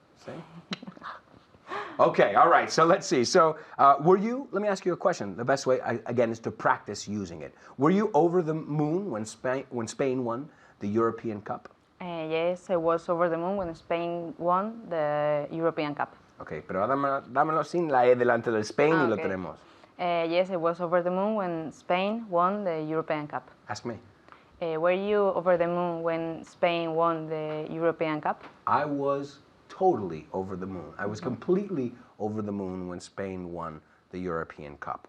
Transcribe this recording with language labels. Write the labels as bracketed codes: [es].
[en] See? Okay, all right, so let's see. So, were you, let me ask you a question. The best way, again, is to practice using it. Were you over the moon when Spain won the European Cup? Yes, I was over the moon when Spain won the European Cup. [es] Okay, pero dámelo sin la E delante del Spain y lo [en] Okay. [es] tenemos. [en] Yes, I was over the moon when Spain won the European Cup. Ask me. Were you over the moon when Spain won the European Cup? I was totally over the moon. I was completely over the moon when Spain won the European Cup.